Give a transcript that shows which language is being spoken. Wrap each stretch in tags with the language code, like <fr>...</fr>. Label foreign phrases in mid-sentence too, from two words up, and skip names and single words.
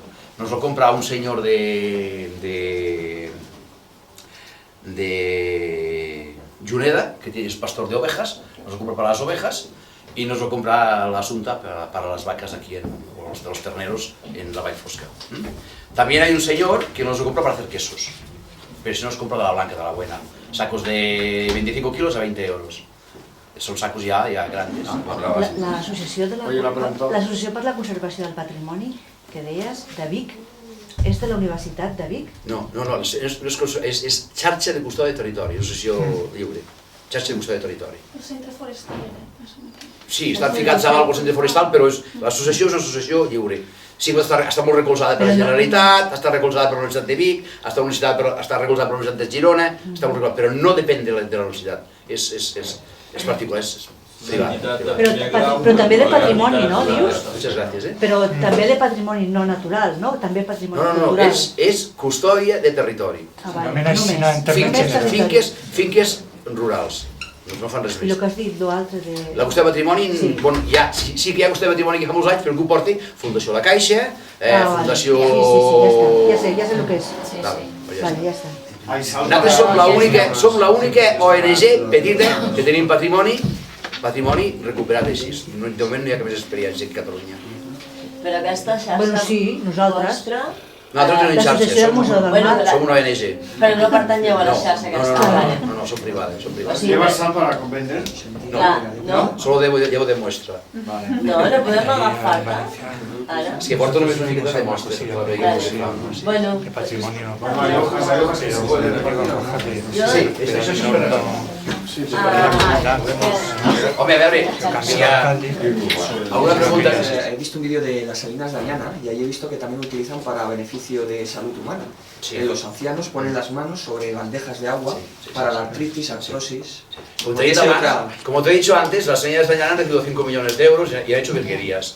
<es>Nos lo compra un señor de Juneda, que es pastor de ovejas, nos lo compra para las ovejas, y nos lo compra la Asunta para las vacas aquí, o los terneros en la Vallfosca. También hay un señor que nos lo compra para hacer quesos, pero si nos compra de la blanca, de la buena, sacos de 25 kilos a 20 euros. Son sacos ja grandes.</es> <ca>L'associació per la conservació del patrimoni, que deies, de Vic, és de la Universitat de Vic? No, és xarxa de custòdia de territori, associació lliure. Xarxa de custòdia de territori. El centre forestal, Sí, estan ficats a l'altre centre forestal, però l'associació és una associació lliure. Sí, està molt recolzada per la Generalitat, està recolzada per la Universitat de Vic, està recolzada per la Universitat de Girona, però no depèn de la Universitat. És particular, és privat. Però també de patrimoni, no, dius?</ca> <es>Muchas gracias.</es> <ca>Però també de patrimoni no natural, no? També patrimoni cultural. No, és custòdia de territori. Només. Finques rurals. No fan res I més. el que has dit, l'altre de... La qüestió de patrimoni, sí que hi ha qüestió de patrimoni que fa molts anys, però que ho porti Fundació La Caixa, Fundació... Sí, ja sé el que és. Vale, ja està. Nosaltres som l'única ONG petita que tenim patrimoni recuperat així. De moment no hi ha cap més experiència en Catalunya. Però aquesta xarxa... Bueno, sí, nosaltres. Nosaltres tenim xarxa, som una ONG. Però no pertanyeu a la xarxa aquesta. No, son privades.</ca> <es>¿Llevas sal para convender? No, solo llevo de muestra.</es> <ca>No, no podem agafar, ara. És que porto només una miqueta de mostra. Bueno,</ca> <es>¿Qué patrimonio? Hay hojas que se pueden repartir.</es> <ca>Sí, això és Home, a veure, si hi ha alguna pregunta...</ca> <es>He visto un vídeo de las salinas de Ariana y ahí he visto que también utilizan para beneficio de salud humana. Los ancianos ponen las manos sobre bandejas de agua para la artritis, artrosis... Como te he dicho antes, las señoras de Ariana han recibido 5 millones de euros y han hecho virguerías.</es>